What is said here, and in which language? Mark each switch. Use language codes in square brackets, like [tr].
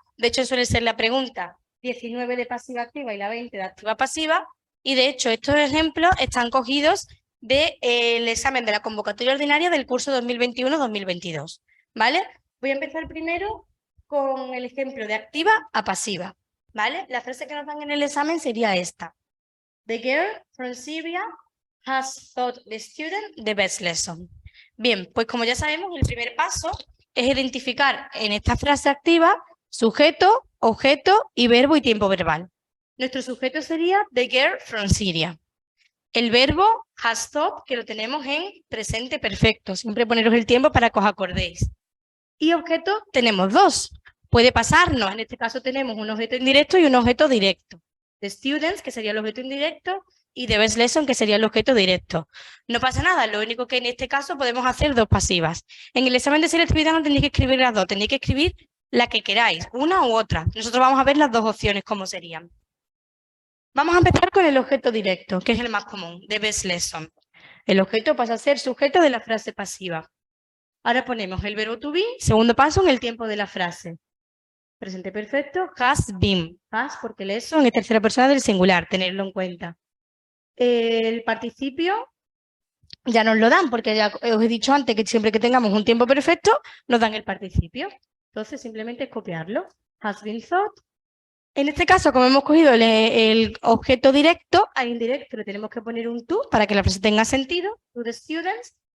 [es] De hecho, suele ser la pregunta 19 de pasiva activa y la 20 de activa pasiva. Y de hecho, estos ejemplos están cogidos del examen de la convocatoria ordinaria del curso 2021-2022. ¿Vale? Voy a empezar primero con el ejemplo de activa a pasiva. ¿Vale? La frase que nos dan en el examen sería esta. [en] The girl from Syria has taught the student the best lesson. [es] Bien, pues como ya sabemos, el primer paso es identificar en esta frase activa sujeto, objeto y verbo y tiempo verbal. Nuestro sujeto sería [en] the girl from Syria. [es] El verbo [en] has taught, [es] que lo tenemos en presente perfecto. Siempre poneros el tiempo para que os acordéis. Y objeto tenemos dos. Puede pasarnos. En este caso tenemos un objeto indirecto y un objeto directo. [en] The students, [es] que sería el objeto indirecto, y [en] the best lesson, [es] que sería el objeto directo. No pasa nada, lo único que en este caso podemos hacer dos pasivas. En el examen de selectividad no tenéis que escribir las dos, tenéis que escribir la que queráis, una u otra. Nosotros vamos a ver las dos opciones cómo serían. Vamos a empezar con el objeto directo, que es el más común, [en] the best lesson. [es] El objeto pasa a ser sujeto de la frase pasiva. Ahora ponemos el verbo to be, segundo paso en el tiempo de la frase. Presente perfecto, [en] has been. [es] Has porque lesson es tercera persona del singular, tenerlo en cuenta. El participio ya nos lo dan, porque ya os he dicho antes que siempre que tengamos un tiempo perfecto, nos dan el participio. Entonces simplemente es copiarlo. [en] Has been thought. [es] En este caso, como hemos cogido el objeto directo, al indirecto le tenemos que poner un to para que la frase tenga sentido, [en] to the students.